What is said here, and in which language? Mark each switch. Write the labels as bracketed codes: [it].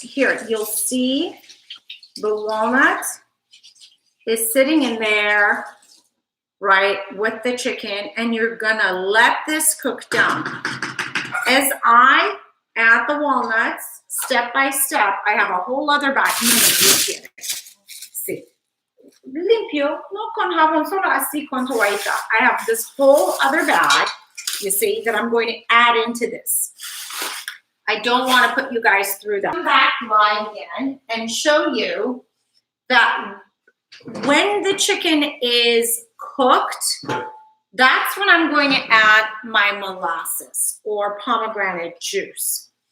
[en] Here, you'll see the walnut is sitting in there, right, with the chicken, and you're gonna let this cook down. As I add the walnuts, step by step, I have a whole other batch. [es] See, limpio, no con jabón solo así con toallita. [en] I have this whole other bag, you see, that I'm going to add into this. I don't want to put you guys through that. Come back live again and show you that when the chicken is cooked, that's when I'm going to add my molasses or pomegranate juice.